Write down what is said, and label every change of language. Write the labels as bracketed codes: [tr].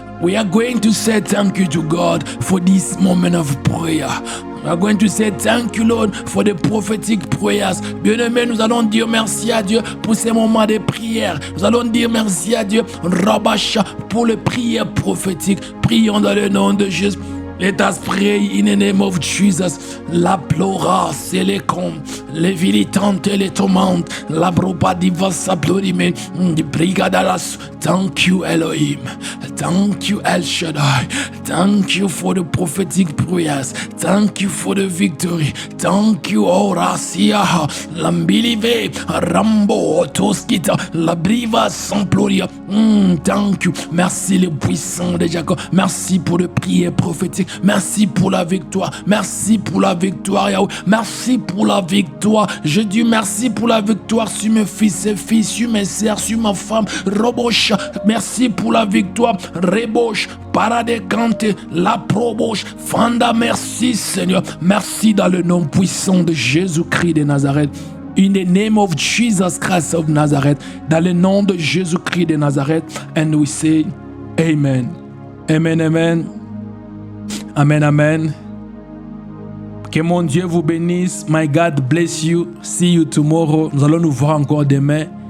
[en] We are going to say thank you to God for this moment of prayer. We are going to say thank you, Lord, for the prophetic prayers. [fr] Bien-aimés, nous allons dire merci à Dieu pour ces moments de prière. Nous allons dire merci à Dieu, Rabasha, pour les prières prophétiques. Prions dans le nom de Jésus. [en] Let us pray in the name of Jesus. La plora, c'est les cons, les vilitantes, les tourmentes, la bropa diva saplorime, the brigadalas. Thank you, Elohim. Thank you, El Shaddai. Thank you for the prophetic prayers. Thank you for the victory. Thank you, Horacia, Lambilive, Rambo, Toskita, la briva samploria. Thank you. [fr] Merci le puissant de Jacob. Merci pour le prière prophétique. Merci pour la victoire. Merci pour la victoire, Yahweh. Merci pour la victoire. Je dis merci pour la victoire sur mes fils et filles, sur mes sœurs, sur ma femme. Roboche. Merci pour la victoire. Reboche. Paradecante. La proboche. Fanda. Merci, Seigneur. Merci dans le nom puissant de Jésus-Christ de Nazareth. [en] In the name of Jesus Christ of Nazareth. [fr] Dans le nom de Jésus-Christ de Nazareth. [en] And we say, [fr] Amen. Amen, amen. Amen, amen. Que mon Dieu vous bénisse. [en] My God bless you. See you tomorrow. [fr] Nous allons nous voir encore demain.